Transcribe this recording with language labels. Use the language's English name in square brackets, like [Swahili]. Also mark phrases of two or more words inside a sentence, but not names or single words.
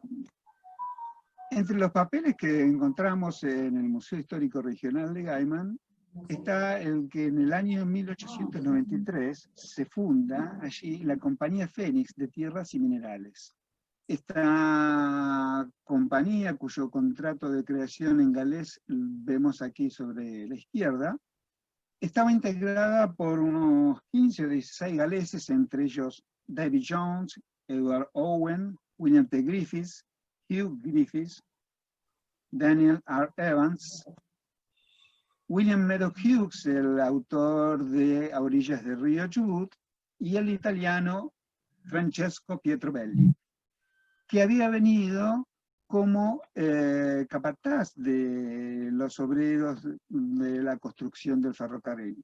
[Spanish] Entre los papeles que encontramos en el Museo Histórico Regional de Gaiman está el que en el año 1893 se funda allí la Compañía Fénix de Tierras y Minerales. Esta compañía, cuyo contrato de creación en galés vemos aquí sobre la izquierda, estaba integrada por unos 15 o 16 galeses, entre ellos David Jones, Edward Owen, William T. Griffiths, Hugh Griffiths, Daniel R. Evans, William Meadow Hughes, el autor de A orillas del río Chubut, y el italiano Francesco Pietrobelli, que había venido como capataz de los obreros de la construcción del ferrocarril.